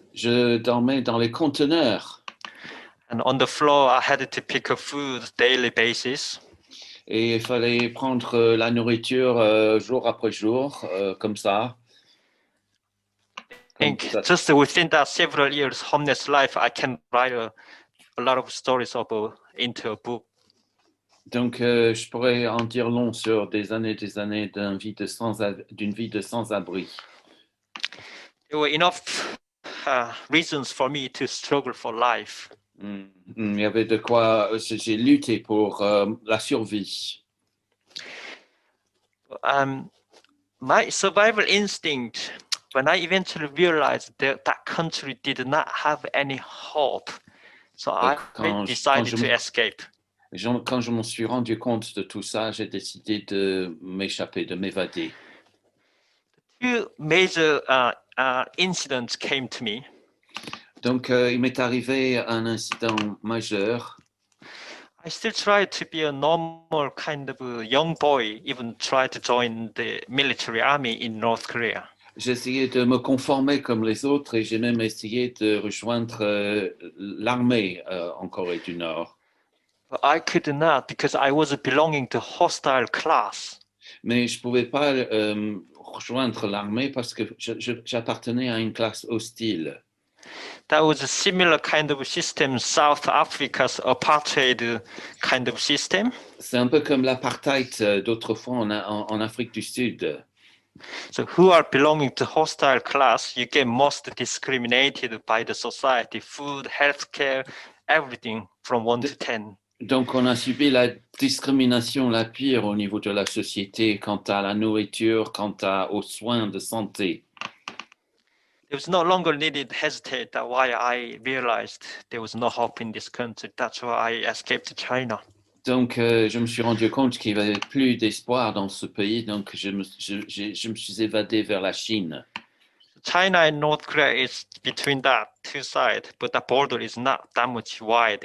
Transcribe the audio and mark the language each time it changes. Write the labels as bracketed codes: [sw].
[fr] Je dormais dans les conteneurs. [en] And on the floor, I had to pick up food daily basis. [fr] Et il fallait prendre la nourriture jour après jour, comme ça. [en] think just within that several years homeless life, I can write a lot of stories into a book. [fr] Donc, je pourrais en dire long sur des années d'une vie de sans-abri. [en] There were enough reasons for me to struggle for life. [fr] Il y avait de quoi, j'ai lutté pour la survie. [en] My survival instinct, when I eventually realized that that country did not have any hope, so I decided to escape. [fr] Quand je m'en suis rendu compte de tout ça, j'ai décidé de m'échapper, de m'évader. [en] Two major incidents came to me. [fr] Donc, il m'est arrivé un incident majeur. [en] I still try to be a normal kind of a young boy, even try to join the military army in North Korea. [fr] J'ai essayé de me conformer comme les autres et j'ai même essayé de rejoindre l'armée en Corée du Nord. [en] But I could not because I was belonging to hostile class. [fr] Mais je ne pouvais pas rejoindre l'armée parce que j'appartenais à une classe hostile. [en] That was a similar kind of system, South Africa's apartheid kind of system. [fr] C'est un peu comme l'apartheid d'autrefois en Afrique du Sud. [en] So who are belonging to hostile class, you get most discriminated by the society, food, healthcare, everything from 1 to 10. [fr] Donc, on a subi la discrimination la pire au niveau de la société quant à la nourriture, aux soins de santé. [en] It was no longer needed hesitate. That's why I realized there was no hope in this country. That's why I escaped to China. [fr] Donc, je me suis rendu compte qu'il n'y avait plus d'espoir dans ce pays, donc je me suis évadé vers la Chine. [en] China and North Korea is between that two sides, but the border is not that much wide.